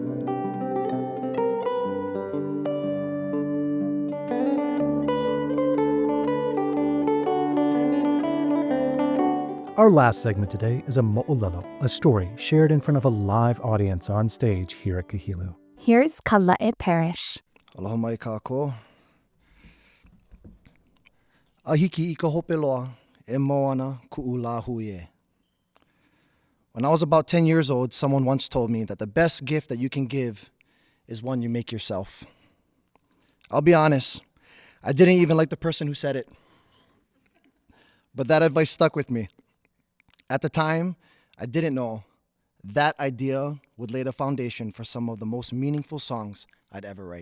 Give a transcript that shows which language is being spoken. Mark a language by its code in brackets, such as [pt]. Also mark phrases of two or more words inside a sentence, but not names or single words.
[en] Our last segment today is a mo'olelo, a story shared in front of a live audience on stage here at Kahilu. Here's Kala'e Parish. [haw] Aloha mai kākou. Ahiki I ka hope loa e moana ku'u la hui. [en] When I was about 10 years old, someone once told me that the best gift that you can give is one you make yourself. I'll be honest, I didn't even like the person who said it. But that advice stuck with me. At the time, I didn't know that idea would lay the foundation for some of the most meaningful songs I'd ever write.